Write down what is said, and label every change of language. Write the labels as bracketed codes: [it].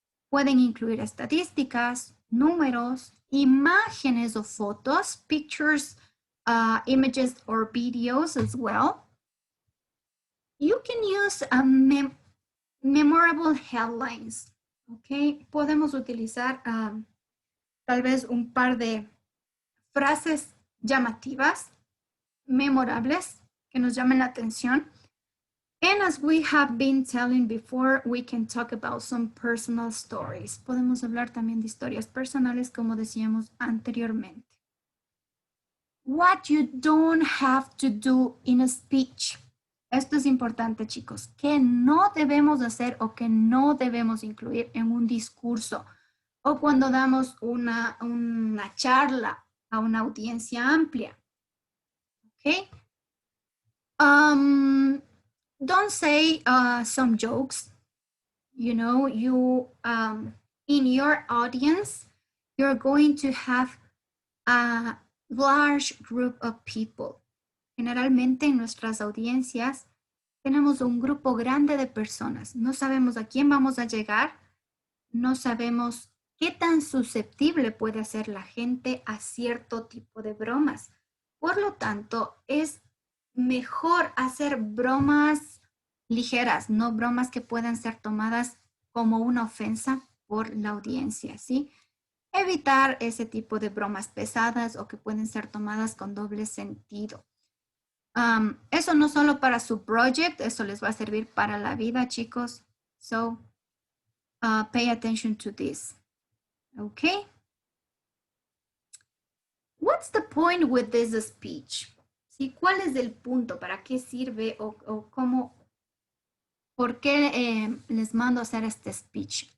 [es] Pueden incluir estadísticas, números, imágenes o fotos, [en] pictures, images or videos as well. You can use memorable headlines, okay? [es] Podemos utilizar tal vez un par de frases llamativas, memorables, que nos llamen la atención. [en] And as we have been telling before, we can talk about some personal stories. [es] Podemos hablar también de historias personales, como decíamos anteriormente. [en] What you don't have to do in a speech. [es] Esto es importante, chicos. ¿Qué no debemos hacer o que no debemos incluir en un discurso? O cuando damos una charla a una audiencia amplia. [en] Okay? Don't say some jokes. You know, in your audience, you're going to have a large group of people. [es] Generalmente en nuestras audiencias tenemos un grupo grande de personas. No sabemos a quién vamos a llegar. No sabemos qué tan susceptible puede ser la gente a cierto tipo de bromas. Por lo tanto, es mejor hacer bromas ligeras, no bromas que puedan ser tomadas como una ofensa por la audiencia, ¿sí? Evitar ese tipo de bromas pesadas o que pueden ser tomadas con doble sentido. Eso no solo para su project, eso les va a servir para la vida, chicos. [en] So, pay attention to this. Okay? What's the point with this speech? [es] ¿Sí? ¿Cuál es el punto? ¿Para qué sirve o cómo? ¿Por qué les mando a hacer este speech?